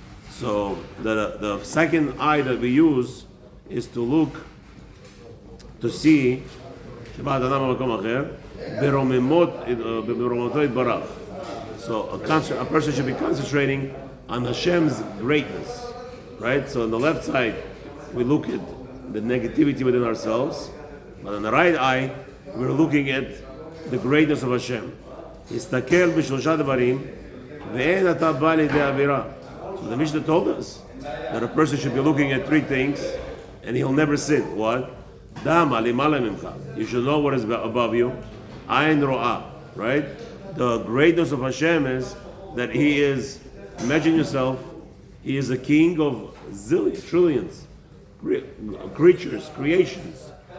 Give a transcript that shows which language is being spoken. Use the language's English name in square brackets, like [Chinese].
[English] So the second eye that we use is to look to see [Hebrew] שבא התנא במקום אחר ברוממותו יתברך. [English] So a person should be concentrating on Hashem's greatness. Right? So on the left side, we look at the negativity within ourselves, but on the right eye, we're looking at the greatness of Hashem. [Hebrew] הסתכל בשלושה דברים, ואין אתה בא לידי עבירה. [English] So the Mishnah told us that a person should be looking at 3 things, and he'll never sin. What? [Hebrew] דע למעלה ממך. [English] You should know what is above you. [Hebrew] עין רואה. [English] Right? The greatness of Hashem is that He is, imagine yourself, He is a king of zillions, trillions, creatures, creations.